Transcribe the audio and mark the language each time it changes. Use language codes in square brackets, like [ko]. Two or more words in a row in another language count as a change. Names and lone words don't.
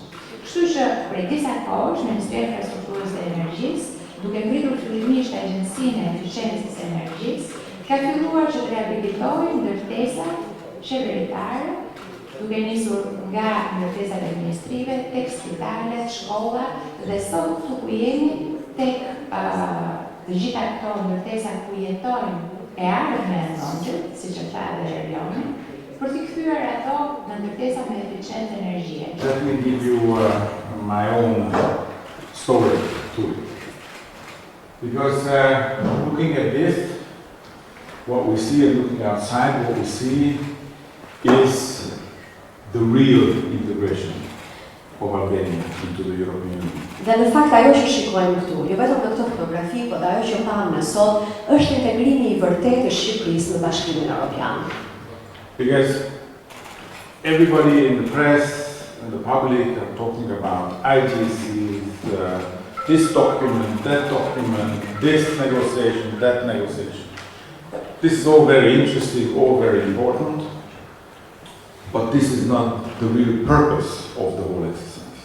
[sq] Kështu që prej disa kohësh Ministri i Infrastrukturës dhe Energjisë, duke ngritur fillimisht Agjencinë e Eficencës së Energjisë, ka filluar që të riabilitojë ndërtesat qeveritare, duke nisur nga ndërtesat administrative, tek spitalet, shkolla dhe sot këtu ku jemi tek të gjitha këto ndërtesa ku jetojnë e ardhme e nonjët, siç e tha edhe Erioni, për t'i kthyer ato në ndërtesa me eficiencë energjie. [en] Let me give you my own story too. Because looking at this, what we see and looking outside, what we see is the real integration of Albania into the European Union. [sq] Dhe në fakt ajo që shikojmë këtu, jo vetëm në këtë fotografi, por ajo që pamë ne sot, është integrimi i vërtetë i Shqipërisë në Bashkimin Evropian. [en] Because everybody in the press and the public are talking about IGC, this document, that document, this negotiation, that negotiation. This is all very interesting, all very important, but this is not the real purpose of the whole exercise.